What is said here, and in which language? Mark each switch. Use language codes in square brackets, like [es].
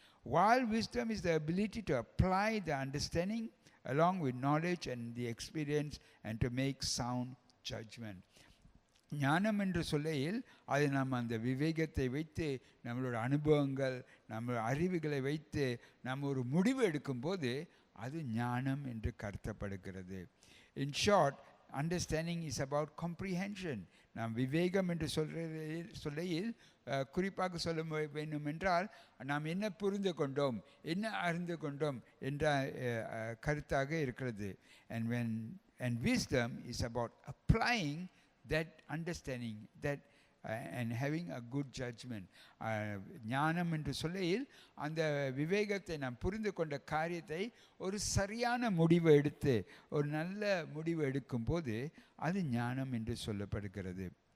[en] While wisdom is the ability to apply the understanding along with knowledge and the experience and to make sound judgment. [ta] ஞானம் என்று சொல்லையில் அது நாம் அந்த விவேகத்தை வைத்து நம்மளோட அனுபவங்கள் நம்ம அறிவுகளை வைத்து நம்ம ஒரு முடிவு எடுக்கும்போது அது ஞானம் என்று கருத்தப்படுகிறது. [en] In short, understanding is about comprehension. [ta] நாம் விவேகம் என்று சொல்லையில் குறிப்பாக சொல்ல வேண்டும் என்றால் நாம் என்ன புரிந்து கொண்டோம், என்ன அறிந்து கொண்டோம் என்ற கருத்தாக இருக்கிறது. [en] And wisdom is about applying that understanding, that and having a good judgment. [ta] ஞானம் என்று சொல்லையில் அந்த விவேகத்தை நாம் புரிந்து கொண்ட காரியத்தை ஒரு சரியான முடிவு எடுத்து ஒரு நல்ல முடிவு எடுக்கும்போது அது ஞானம் என்று சொல்லப்படுகிறது.